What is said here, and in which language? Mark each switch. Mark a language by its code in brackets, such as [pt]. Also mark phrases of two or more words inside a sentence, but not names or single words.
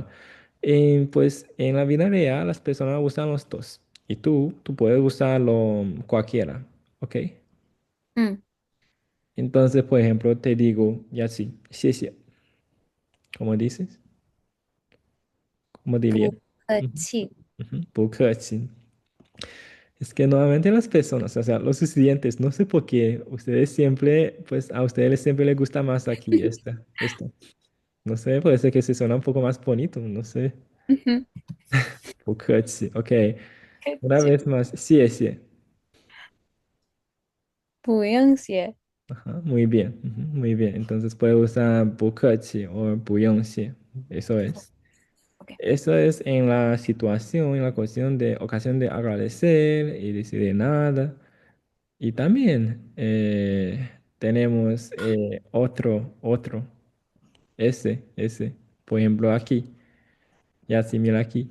[es] Pues en la vida real las personas usan los dos. Y tú puedes usarlo cualquiera, ¿ok? 嗯 Entonces, por ejemplo, te digo, ya sí, [zh] 谢谢. [es] ¿Cómo dices? ¿Cómo diría? Ujú, [zh] 不客气. ujú, 不客气. [es] Es que nuevamente las personas, o sea, los estudiantes, no sé por qué, ustedes siempre, pues a ustedes siempre les gusta más aquí esta. No sé, puede ser que se suena un poco más bonito, no sé. [zh] 不客气, [es] ok. Una [zh] 客气. [es] vez más, sí, sí. [zh] 不用谢. [es] Ajá, muy bien, ujú, muy bien. Entonces puede usar [zh] 不客气 [es] o [zh] 不用谢. [es] Eso es. Ok. Eso es en la situación, en la ocasión de agradecer y decir de nada. Y también tenemos otro, ese. Por ejemplo, aquí, ya sí, mira aquí.